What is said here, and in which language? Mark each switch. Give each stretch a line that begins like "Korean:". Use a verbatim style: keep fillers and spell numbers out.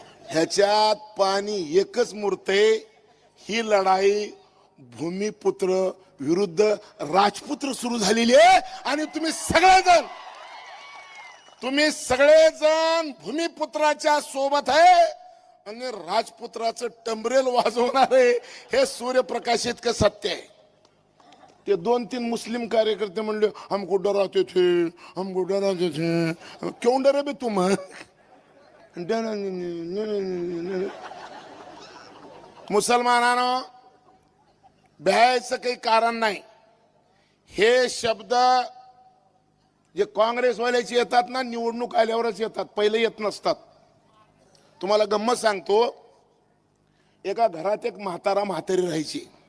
Marathi: ह्याच्यात पाणी एकच मुरते. ही लढाई भूमिपुत्र विरुद्ध राजपुत्र सुरू झालेली आहे आणि तुम्ही सगळेजण तुम्ही सगळेजण भूमिपुत्राच्या सोबत आहे आणि राजपुत्राचं टंबरेल वाजवणार आहे. हे सूर्यप्रकाश इतकं सत्य आहे. ते दोन तीन मुस्लिम कार्यकर्ते म्हणले
Hindi: हमको डराते थे हमको डराते थे क्यों डरे बे तुम डरा नहीं, नहीं, नहीं, नहीं, नहीं.
Marathi: मुसलमानांनो भ्यायचं काही कारण नाही. हे शब्द जे काँग्रेसवाल्याचे येतात ना निवडणूक आल्यावरच येतात, पहिले येत नसतात. तुम्हाला गंमत सांगतो. एका घरात एक म्हातारा म्हातारी राहायची.